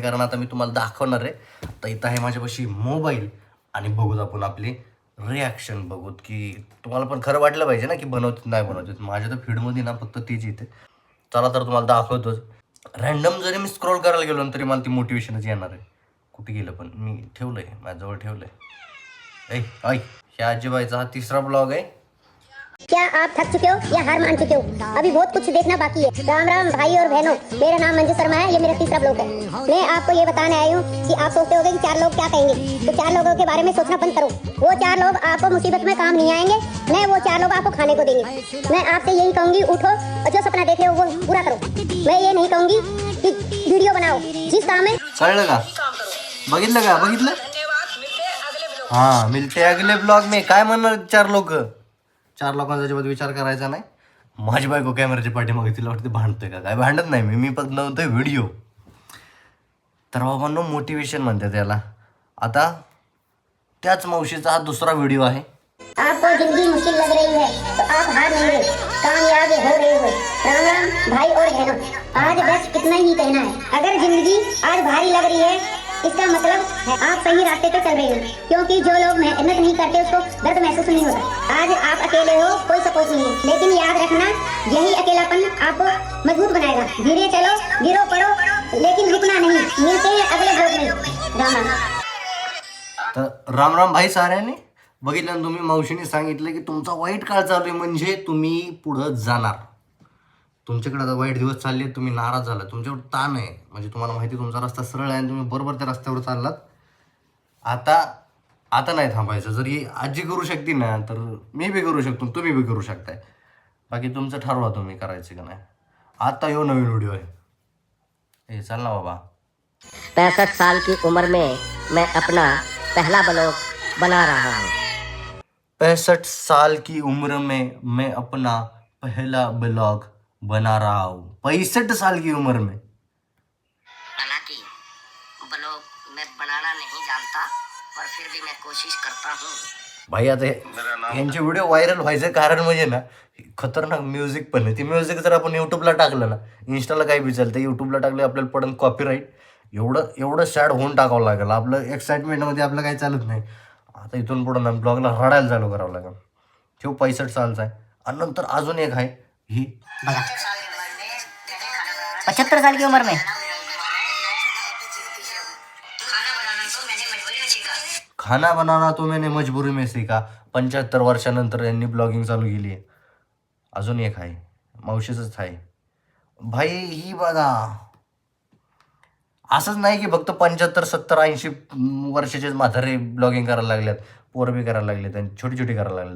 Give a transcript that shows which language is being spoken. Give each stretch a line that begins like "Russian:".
Marathi: कारण आता मी तुम्हाला दाखवणार आहे. आता इथं आहे माझ्यापाशी मोबाईल, आणि बघूत आपण आपली रिॲक्शन बघूत की तुम्हाला पण खरं वाटलं पाहिजे ना की बनवतात नाही बनवतात. माझ्या तर फीडमध्ये ना फक्त तेच येते. चला तर तुम्हाला दाखवतोच. रॅन्डम जरी मी स्क्रोल करायला गेलो ना तरी मला ती मोटिवेशनच येणार आहे. कुठे गेलं पण मी ठेवलं आहे, माझ्याजवळ ठेवलं आहे. ऐ ह्या आजीबाईचा हा 3रा ब्लॉग आहे.
Hindi: क्या आप थक चुके हो या हार मान चुके हो? अभी बहुत कुछ देखना बाकी है। राम राम भाई और बहनों, मेरा नाम मंजू शर्मा है। ये मेरा 3रा ब्लॉग है। मैं आपको ये बताने आई हूँ कि आप सोचते होंगे कि 4 लोग क्या कहेंगे, तो 4 लोगों के बारे में सोचना बंद करो। वो 4 लोग आपको मुसीबत में काम नहीं आएंगे, न वो 4 लोग आपको खाने को देंगे। मैं आपसे यही कहूंगी, उठो और जो सपना देखे हो वो पूरा करो। मैं ये नहीं कहूंगी कि वीडियो बनाओ, जिस काम में
Marathi: कळलं का? बघितलं का? बघितलं?
Hindi: हां, मिलते अगले ब्लॉग में.
Marathi: काय म्हणणार 4 लोकांचा अजिबात विचार करायचा नाही. माझी बायको कॅमेराच्या पाठीमागे, तिला वाटते भांडतोय का काय? भांडत नाही मी फक्त नव्हतोय व्हिडिओ. तर बाबांनो, मोटिवेशन म्हणते त्याला. आता त्याच मावशीचा हा 2रा व्हिडिओ आहे.
Hindi: आपको जिंदगी मुश्किल लग रही है तो आप हार नहीं रहे, कामयाब हो रहे हो। राम राम भाई और बहनों, आज बस इतना ही कहना है। अगर जिंदगी आज भारी लग रही है, इसका मतलब है आप सही रास्ते पे चल रहे हो, क्योंकि जो लोग मेहनत नहीं करते उसको दर्द महसूस नहीं होता। आज आप अकेले हो, कोई सपोर्ट नहीं है, लेकिन याद रखना यही अकेलापन आपको मजबूत बनाएगा। धीरे चलो, गिरो पड़ो, लेकिन रुकना नहीं। मिलते हैं अगले ब्लॉग में। राम राम।
Marathi: तर राम राम भाई साऱ्यांनी. बघितलं ना तुम्ही, मावशीने सांगितलं की तुमचा वाईट काळ चालू आहे म्हणजे तुम्ही पुढं जाणार. तुमच्याकडे आता वाईट दिवस चालले, तुम्ही नाराज झाला, तुमच्यावर ताण आहे, म्हणजे तुम्हाला माहिती तुमचा रस्ता सरळ आहे आणि तुम्ही बरोबर त्या रस्त्यावर चाललात. आता नाही थांबायचं. जर ही आजी करू शकते ना, तर मी बी करू शकतो, तुम्ही बी करू शकताय. बाकी तुमचं ठरवा तुम्ही करायचं का नाही. आता येऊ नवीन व्हिडिओ आहे. हे चाल ना बाबा.
Hindi: 65 साल की उम्र में मैं अपना पहला ब्लॉग बना रहा हूँ। 65 साल की उम्र में मैं अपना पहला ब्लॉग बना रहा हूँ. 65 साल की उम्र में. हालांकि ब्लॉग मैं बनाना नहीं जानता, पर फिर भी मैं कोशिश करता हूँ।
Marathi: भाई आता यांचे व्हिडिओ व्हायरल व्हायचं कारण म्हणजे ना, खतरनाक म्युझिक पण आहे. ती म्युझिक जर आपण यूट्यूबला टाकलं ना, इंस्टाला काही बी चालतं, यूट्यूबला टाकलं आपल्याला पडून कॉपीराईट. एवढं सॅड होऊन टाकावं लागेल. आपलं एक्साइटमेंटमध्ये आपलं काही चालत नाही. आता इथून पुढं ना ब्लॉगला रडायला चालू करावं लागेल. ठेव 65 सालचा आहे. आणि नंतर अजून एक आहे ही
Hindi: बघा, 75 साल की उम्र में खाना बनाना तो मैंने मजबुरी में सीखा.
Marathi: 75 वर्षानंतर यांनी ब्लॉगिंग चालू केली आहे. अजून एक आहे, मावशीचंच आहे. भाई ही बघा, असंच नाही की फक्त 75, 70, 80 वर्षाचेच म्हातारे ब्लॉगिंग करायला लागल्यात, पोरं बी करायला लागलेत आणि छोटी करायला लागलेत.